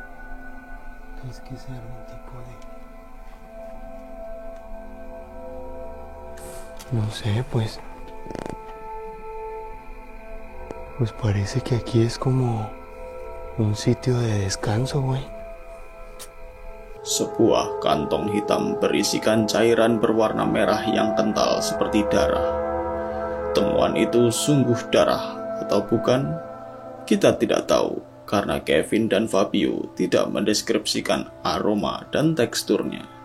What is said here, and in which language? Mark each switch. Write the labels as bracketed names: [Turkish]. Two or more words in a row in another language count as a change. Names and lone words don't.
[Spanish] ¿Crees que sea algún tipo de...? No sé, pues parece que aquí es como un sitio de descanso, güey. [Indonesian] Sebuah kantong hitam berisikan cairan berwarna merah yang kental seperti darah. Temuan itu sungguh darah atau bukan? Kita tidak tahu karena Kevin dan Fabio tidak mendeskripsikan aroma dan teksturnya.